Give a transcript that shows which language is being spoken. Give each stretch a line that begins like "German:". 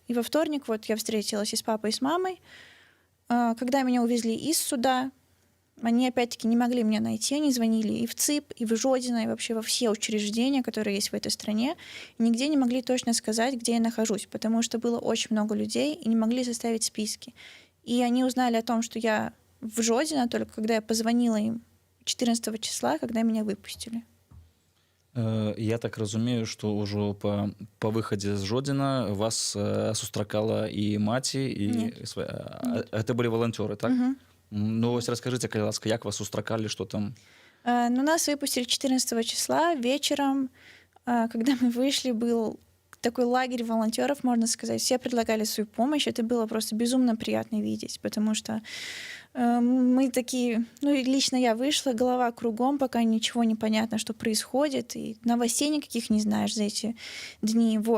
Russian: И во вторник я встретилась и с папой, и с мамой. Когда меня увезли из суда, они опять-таки не могли меня найти, они звонили и в ЦИП, и в Жодино, и вообще во все учреждения, которые есть в этой стране, и нигде не могли точно сказать, где я нахожусь, потому что было очень много людей, и не могли составить списки. И они узнали о том, что я в Жодино, только когда я позвонила им 14 числа, когда меня выпустили.
Belarusian: Я так разумею, што ўжо па выхадзе з Жодзіна вас сустракала і маці, і гэта былі валанцёры, так? Ну, вось раскажыце, калі ласка, як вас сустракалі, што там?
Russian: Нас выпустили 14 числа вечером. Когда мы вышли, был такой лагерь волонтеров, можно сказать. Все предлагали свою помощь. Это было просто безумно приятно видеть, потому что мы такие... лично я вышла, голова кругом, пока ничего не понятно, что происходит, и новостей никаких не знаешь за эти дни.